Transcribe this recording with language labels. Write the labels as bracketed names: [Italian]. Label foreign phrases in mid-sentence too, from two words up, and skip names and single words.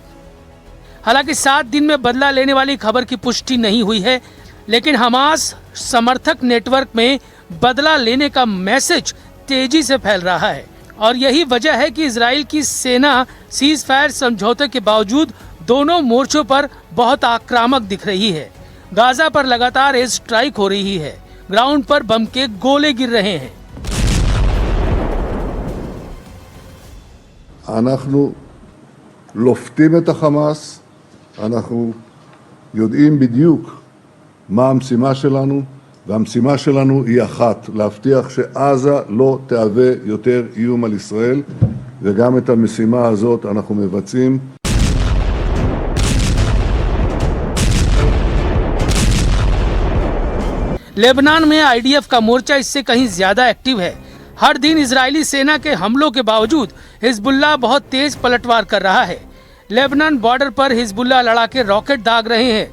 [Hindi] हालांकि 7 दिन में बदला लेने वाली खबर की पुष्टि नहीं हुई है, लेकिन हमास समर्थक नेटवर्क में बदला लेने का मैसेज तेजी से फैल रहा है और यही वजह है कि इजराइल की सेना [English] cease fire [Hindi] समझौते के बावजूद दोनों मोर्चों पर बहुत आक्रामक दिख रही है। गाजा पर लगातार [English] air strike [Hindi] हो रही है, ग्राउंड पर बम के गोले गिर रहे हैं। [Hebrew] אנחנו לופתים את החמאס, אנחנו יודעים בדיוק מה המשימה שלנו, והמשימה שלנו היא אחת, להבטיח שעזה לא תהווה יותר איום על ישראל, וגם את המשימה הזאת אנחנו מבצעים. [Hindi] लेबनान में आईडीएफ का मोर्चा इससे कहीं ज्यादा एक्टिव है। हर दिन इजरायली सेना के हमलों के बावजूद हिजबुल्लाह बहुत तेज पलटवार कर रहा है। लेबनान बॉर्डर पर हिजबुल्लाह लड़ाके रॉकेट दाग रहे हैं।